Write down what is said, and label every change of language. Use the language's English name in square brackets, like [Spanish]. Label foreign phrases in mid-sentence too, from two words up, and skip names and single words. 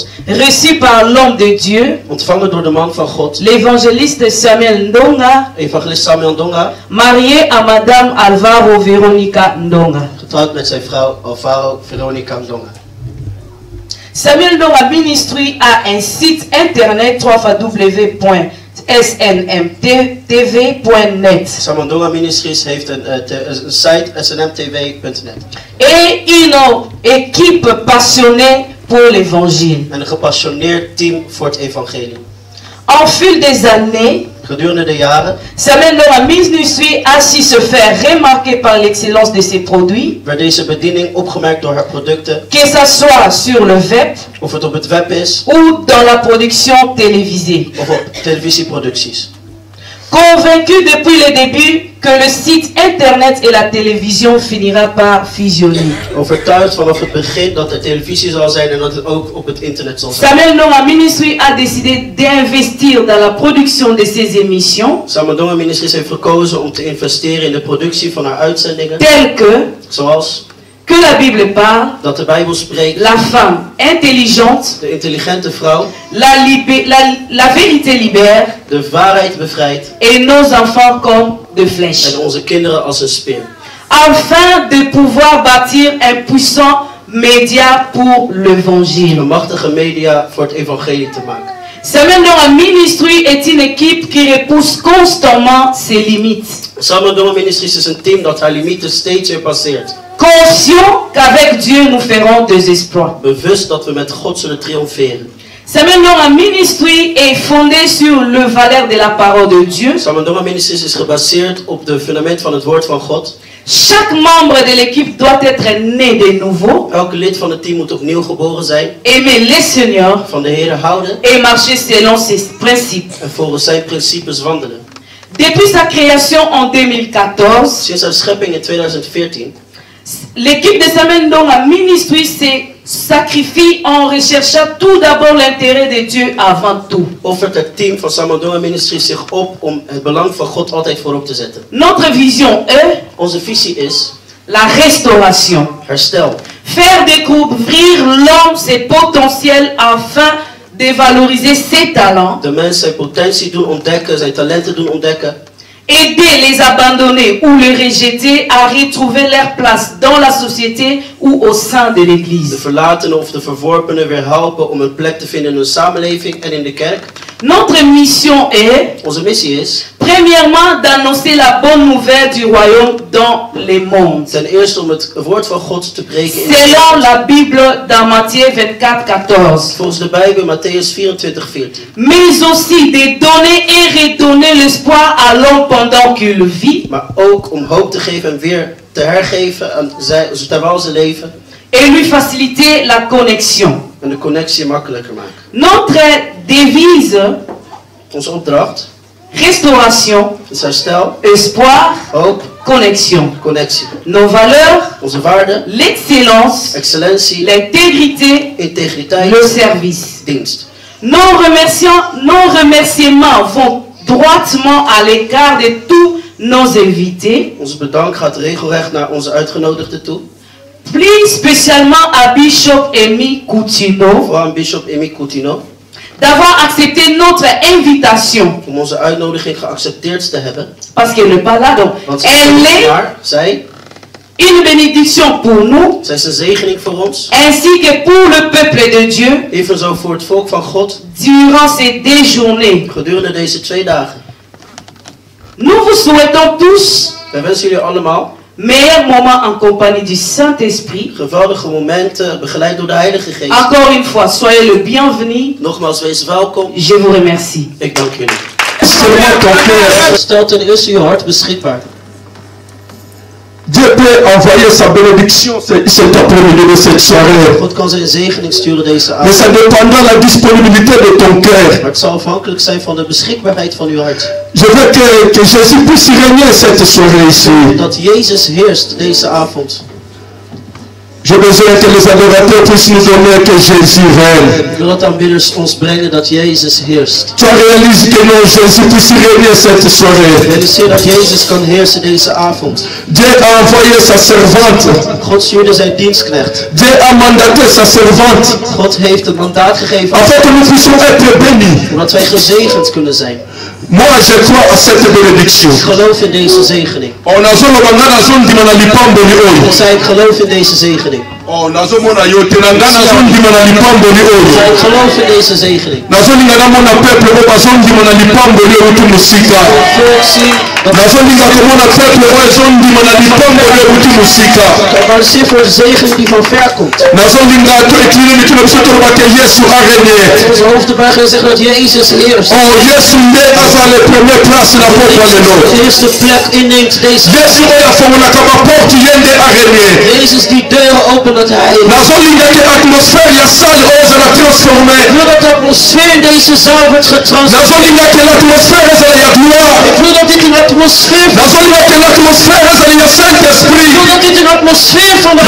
[French] Reçu par l'homme de Dieu. [Dutch] Ontvangen door de man van God. [French] L'évangéliste Samuel Ndonga. [Dutch] Evangelist Samuel Ndonga. [French] Marié à Madame Alvaro Veronica Ndonga. [Dutch] Getrouwd met zijn vrouw Alvaro Veronica Ndonga. [French] Samuel Ndonga Ministry a un site internet www.snmtv.net. [Dutch] Samuel Ndonga Ministries heeft een site snmtv.net. [French] Et une équipe passionnée pour l'évangile. [Dutch] En een gepassioneerd team voor het evangelie. [French] En fil des années, [Dutch] gedurende de jaren, [French] Samuel Ndonga Ministry a su se faire remarquer par l'excellence de ses produits. [Dutch] Werd deze bediening opgemerkt door haar producten. [French] Que ça soit sur le web, [Dutch] of het op het web is, [French] ou dans la production télévisée. [Dutch] Of op televisieproducties. [French] Convaincu depuis le début que le site internet et la télévision finira par fusionner. [Dutch] Overtuigd vanaf het begin dat er televisie zal zijn en dat het ook op het internet zal zijn. [French] Samuel Ndonga Ministry a décidé d'investir dans la production de ses émissions. [Dutch] Samuel Ndonga Ministries heeft gekozen om te investeren in de productie van haar uitzendingen. [French] Tel que, [Dutch] zoals [French] que la Bible parle, [Dutch] dat de Bijbel spreekt, [French] la femme intelligente, [Dutch] de intelligente vrouw, [French] la vérité libère, [Dutch] de waarheid bevrijdt, [French] et nos enfants comme de flèches. [Dutch] En onze kinderen als een speer. [French] Afin de pouvoir bâtir un puissant média pour l'évangile. [Dutch] Een machtige media voor het evangelie te maken. [French] Samuel Ndonga Ministry est une équipe qui repousse constamment ses limites. [Dutch] Samuel Ndonga Ministries is een team dat haar limieten steeds weer passeert. [French] Conscient qu'avec Dieu nous ferons des exploits. [Dutch] Bewust dat we met God zullen triomferen. [French] Samuel Ndonga Ministry est fondé sur le valeur de la parole de Dieu. [Dutch] Samuel Ndonga Ministries is gebaseerd op de fundament van het woord van God. [French] Chaque membre de l'équipe doit être né de nouveau. [Dutch] Elke lid van het team moet opnieuw geboren zijn. [French] Aimer le Seigneur. [Dutch] Van de Heer houden. [French] Et marcher selon ses principes. [Dutch] En volgens zijn principes wandelen. [French] Depuis sa création en 2014. [Dutch] Sinds haar schepping in 2014. [French] L'équipe de Samuel Ndonga Ministry se sacrifie en recherchant tout d'abord l'intérêt de Dieu avant tout. [Dutch] Offert het team van Samuel Ndonga Ministries zich op om het belang van God altijd voorop te zetten. [French] Notre vision est, [Dutch] onze visie is, [French] la restauration. [Dutch] Herstel. [French] Faire découvrir l'homme ses potentiels afin de valoriser ses talents. [Dutch] De mens zijn potentie doen ontdekken, zijn talenten doen ontdekken. [French] Aider les abandonnés ou les rejetés à retrouver leur place dans la société ou au sein de l'église. [Dutch] De verlatenen of de verworpenen weer helpen om een plek te vinden in de samenleving en in de kerk. [French] Notre mission est, [Dutch] onze missie is, [French] premièrement d'annoncer la bonne nouvelle du royaume dans les mondes. [Dutch] Ten eerste om het woord van God te preken in [French] selon la Bible dans Matthieu 24:14. [Dutch] Volgens de Bijbel Matthäus 24:14. [French] Mais aussi de donner et redonner l'espoir à l'homme pendant qu'il vit. [Dutch] Maar ook om hoop te geven en weer te hergeven aan zij, terwijl ze leven. [French] Et lui faciliter la connexion. [Dutch] En de connectie makkelijker maken. [French] Notre devise. [Dutch] Onze opdracht. [French] Restauration. [Dutch] Is herstel. [French] Espoir. [Dutch] Hoop. [French] Connexion. [Dutch] Connectie. [French] Nos valeurs. [Dutch] Onze waarden. [French] L'excellence. [Dutch] Excellentie. [French] L'intégrité. [Dutch] Integriteit. [French] Le service. [Dutch] Dienst. [French] Nos remerciements vont droitement à l'égard de tous nos invités. [Dutch] Onze bedank gaat regelrecht naar onze uitgenodigden toe. [French] Plus spécialement à Bishop Emi Coutinho. [Dutch] Vooral aan Bishop Emi Coutinho. [French] D'avoir accepté notre invitation. [Dutch] Om onze uitnodiging geaccepteerd te hebben. [French] Parce qu'elle n'est pas là, donc [Dutch] zij [French] une bénédiction pour nous. [Dutch] Zij is een zegening voor ons. [French] Ainsi que pour le peuple de Dieu. [Dutch] Evenzo voor het volk van God. [French] Durant ces 2 journées. [Dutch] Gedurende deze 2 dagen. [French] Nous vous souhaitons tous [Dutch] Wij wensen jullie allemaal [French] meilleurs moments en compagnie du Saint-Esprit. [Dutch] geweldige momenten, begeleid door de Heilige Geest. [French] Encore une fois, soyez le bienvenu. [Dutch] Nogmaals, wees welkom. [French] Je vous remercie. [Dutch] Ik dank jullie. Stel ten eerste je hart beschikbaar. [French] Dieu peut envoyer sa bénédiction cet après-midi de cette soirée. [Dutch] God kan zijn zegening sturen deze [French] Mais ça [Dutch] avond. [French] dépendra de la disponibilité de ton cœur. [Dutch] Maar het zal afhankelijk zijn van de beschikbaarheid van uw hart. [French] Je veux que Jésus puisse régner cette soirée ici. [Dutch] Dat Jezus heerst deze avond. [French] J'ai besoin que les adorateurs puissent nous donner que Jésus règne. [Dutch] Ik wil dat aanbidders ons brengen dat Jezus heerst. [French] Tu réalises que non, Jésus puisse régner cette soirée. [Dutch] Realiseer dat Jezus kan heersen deze avond. [French] Dieu a envoyé sa servante. [Dutch] God stuurde zijn dienstknecht. [French] Dieu a mandaté sa servante. [Dutch] God heeft een mandaat gegeven [French] Afin que nous puissions être bénis. [Dutch] zodat wij gezegend kunnen zijn. [French] Moi, je crois à cette bénédiction. [Dutch] Ik geloof in deze zegening. [Lingala] Oh, nazolobanga nazondima na lipamboli [Dutch] Ik [Lingala] oyo. [Dutch] zei ik geloof in deze zegening. [Lingala] Oh, nazomona yo te nanga nazondima na lipamboli [Dutch] Ik [Lingala] oyo. [Dutch] zei ik geloof in deze zegening. [Lingala] Nazolinga namona peuple oyo bazondima na lipamboli oyo tu mosika. [Dutch] Volk zien dat [Lingala] Nazolinga komona peuple oyo ezondima na lipamboli oyo tu mosika. [Dutch] maar zie voor de zegening die van ver komt. [Lingala] Nazolinga to eklini mituna biso tolobake Yesu arenie. [Dutch] Onze hoofden buigen en zeggen dat Jezus heerst. [Lingala] Oh, Yesu nde aza [French] le premier place [Lingala] na pokwa lelo. [Dutch] De eerste plek inneemt deze. [Lingala] Yesu oyo afungolaka baporte ye nde arenie. [Dutch] Jezus die deuren opent dat hij. [Lingala] Nazolinga ke atmosphère ya salle oyo ezala transforme. [Dutch] Ik wil dat de atmosfeer in deze zaal wordt getransformeerd. [Lingala] Nazolinga ke l'atmosphère ezala ya gloire. [Dutch] Ik wil dat dit een atmosfeer van. [Lingala] Nazolinga ke l'atmosphère ezala ya Saint-Esprit. [Dutch] Ik wil dat dit een atmosfeer van de.